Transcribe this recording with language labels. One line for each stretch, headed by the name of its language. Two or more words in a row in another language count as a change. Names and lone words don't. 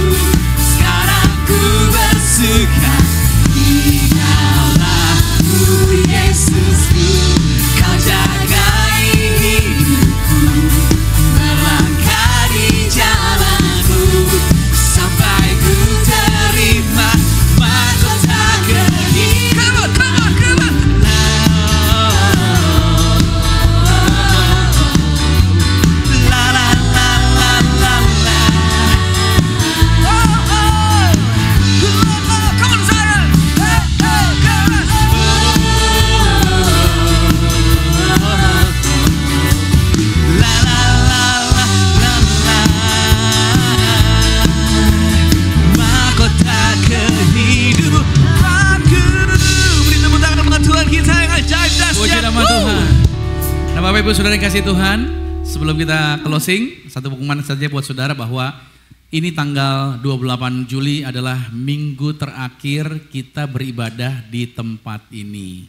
Indonesian: Sekarang ku bersuka di dalam-Mu, Yesusku. Kau jagai hidupku, melangkah di jalan-Mu, sampai ku terima mahkota kehidupan.
English: Come on. La la la la la la. Come on, Zion. La la la la la la.
Indonesian: Mahkota kehidupanku. Beri tepuk tangan buat Tuhan kita yang ajaib dan Puji nama Tuhan. Nah Bapak Ibu Saudara yang kasih Tuhan, sebelum kita closing, satu pengumuman saja buat saudara bahwa ini tanggal 28 Juli adalah minggu terakhir kita beribadah di tempat ini.